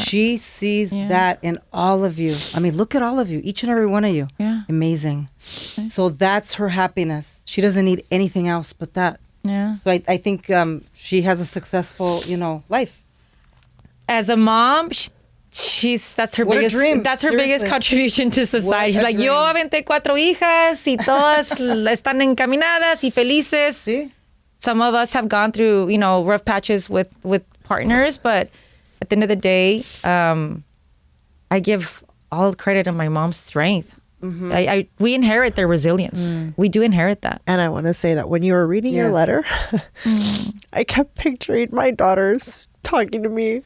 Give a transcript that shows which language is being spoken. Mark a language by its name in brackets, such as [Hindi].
[English] She sees that in all of you. I mean, look at all of you, each and every one of you. Yeah. Amazing. So that's her happiness. She doesn't need anything else but that. Yeah. So I think she has a successful, you know, life. As a mom, that's her What a biggest dream. that's her Seriously. biggest contribution to society. She's like, [Spanish] yo aventé 4 hijas y todas están encaminadas y felices. [English] See? Some of us have gone through, you know, rough patches with partners, but at the end of the day, I give all credit to my mom's strength. We inherit their resilience. We do inherit that. And I want to say that when you were reading your letter, I kept picturing my daughters talking to me.